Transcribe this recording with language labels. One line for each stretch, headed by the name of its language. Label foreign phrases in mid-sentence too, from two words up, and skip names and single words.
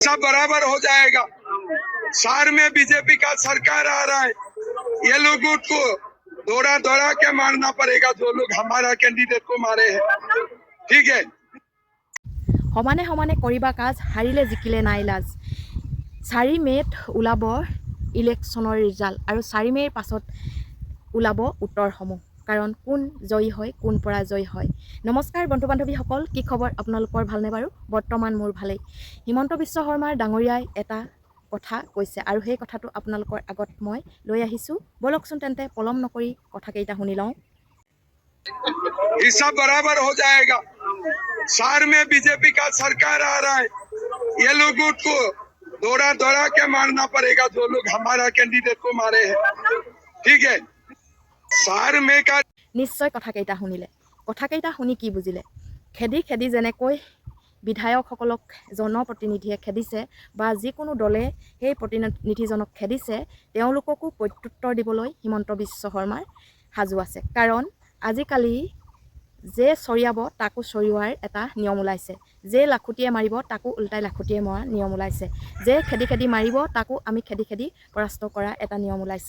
Hindi: सब बराबर हो जाएगा। शहर में बीजेपी का सरकार आ रहा है, ये लोगों को दौड़ा दौड़ा के मारना पड़ेगा जो लोग हमारा कैंडिडेट को मारे हैं। ठीक है।
Assamese: সমানে সমানে কৰিবা কাজ, হাৰিলে জিকিলে নাই লাজ। 4 মে'ত ওলাব ইলেকশ্যনৰ ৰিজাল্ট আৰু 4 মে'ৰ পাছত ওলাব উত্তৰসমূহ, কাৰণ কোন জয়ী হয় কোন পৰাজয়ী হয়। নমস্কাৰ বন্ধু বান্ধৱীসকল, কি খবৰ আপোনালোকৰ? ভালনে বাৰু? বৰ্তমান মোৰ ভালেই। হিমন্ত বিশ্ব শৰ্মাৰ ডাঙৰীয়াই এটা কথা কৈছে আৰু সেই কথাটো আপোনালোকৰ আগত মই লৈ আহিছোঁ। বলকচোন তেন্তে পলম নকৰি কথাকেইটা শুনি লওঁ।
Hindi: सब बराबर हो जाएगा। शहर में बीजेपी का सरकार आ रहा है, ये लोगों को दौड़ा दौड़ा के मारना पड़ेगा जो लोग हमारा कैंडिडेट को मारे हैं। ठीक है। शहर में का
Assamese: নিশ্চয় কথাকেইটা শুনিলে। কথাকেইটা শুনি কি বুজিলে? খেদি খেদি যেনেকৈ বিধায়কসকলক জনপ্ৰতিনিধিয়ে খেদিছে বা যিকোনো দলে সেই প্ৰতিনিধিজনক খেদিছে, তেওঁলোককো প্ৰত্যুত্তৰ দিবলৈ হিমন্ত বিশ্ব শৰ্মাৰ সাজু আছে। কাৰণ আজিকালি যে চৰিয়াব তাকো চৰিওৱাৰ এটা নিয়ম ওলাইছে, যে লাখুটিয়ে মাৰিব তাকো উল্টাই লাখুটিয়ে মৰা নিয়ম ওলাইছে, যে খেদি খেদি মাৰিব তাকো আমি খেদি খেদি পৰাস্ত কৰা এটা নিয়ম ওলাইছে।